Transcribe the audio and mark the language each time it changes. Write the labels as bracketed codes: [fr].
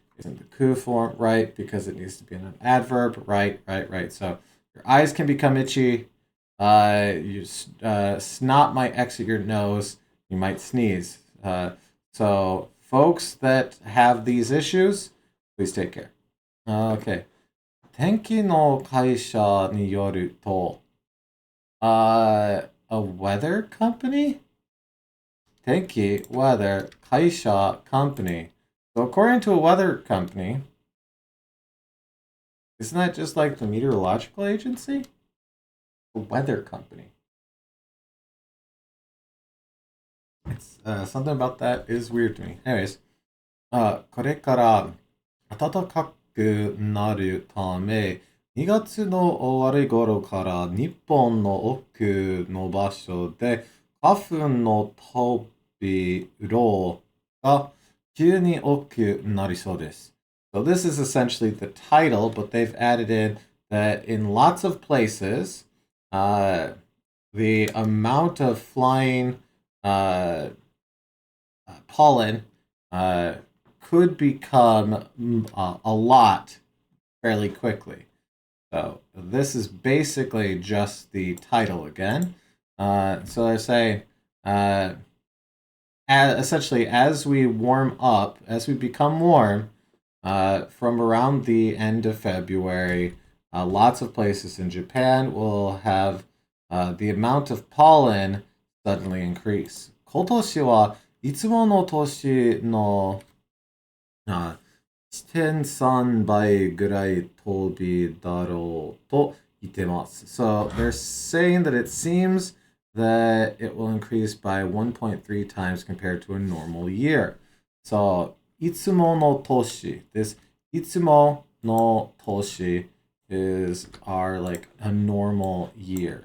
[en] It's in the ku form, right? Because it needs to be in an adverb, right. So your eyes can become itchy. Snot might exit your nose. You might sneeze. So folks that have these issues, please take care. Okay. [ja] 天気の会社によると、 [en] a weather company? 天気, weather, 会社, company. So according to a weather company, isn't that just like the meteorological agency? A weather company. It's something about that is weird to me. [ja] Anyways, これから暖かくなるため、2月の終わり頃から日本の多くの場所で花粉の飛び量が急に多くなりそうです。 [en] So this is essentially the title, but they've added in that in lots of places, the amount of flying pollen could become a lot fairly quickly. So this is basically just the title again. So I say, essentially, as we warm up, as we become warm, from around the end of February, lots of places in Japan will have the amount of pollen suddenly increase. [ja] 今年はいつもの年の1.3倍ぐらい飛びだろうと itemasu. [en] So they're saying that it seems that it will increase by 1.3 times compared to a normal year. So, [ja] itsumo no toshi. [en] This itsumo no toshi is our like a normal year.